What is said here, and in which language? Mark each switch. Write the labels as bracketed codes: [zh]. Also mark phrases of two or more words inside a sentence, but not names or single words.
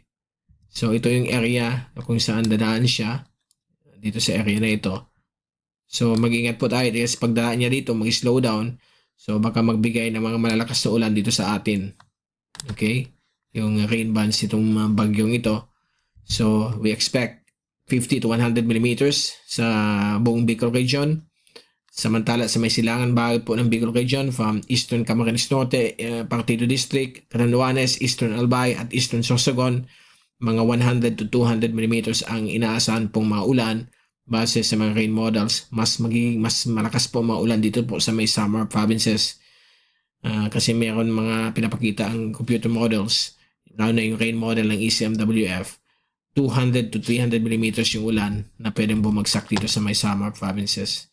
[tl] So, ito yung area kung saan dadaan siya dito sa area na ito. So, mag-ingat po tayo kasi pagdaan niya dito, mag-slow down. So, baka magbigay ng mga malalakas na ulan dito sa atin. Okay? Yung [en] rain bands [tl] itong bagyong ito. [en] So, we expect 50 to 100 millimeters [tl] sa buong [en] Bicol region. [tl] Samantala sa may silangan bahagi po ng Bicol region from Eastern Camarines Norte, Partido District, Catanduanes, Eastern Albay at Eastern Sorsogon, mga [en] 100 to 200 millimeters [tl] ang inaasahan pong mga ulan base sa mga [en] rain models. [tl] Mas malakas po mga ulan dito po sa may Samar provinces kasi meron mga pinapakita ang [en] computer models, [tl] lalo na yung [en] rain model [tl] ng ECMWF. [en] 200 to 300 millimeters [tl] yung ulan na pwedeng bumagsak dito sa may Samar provinces.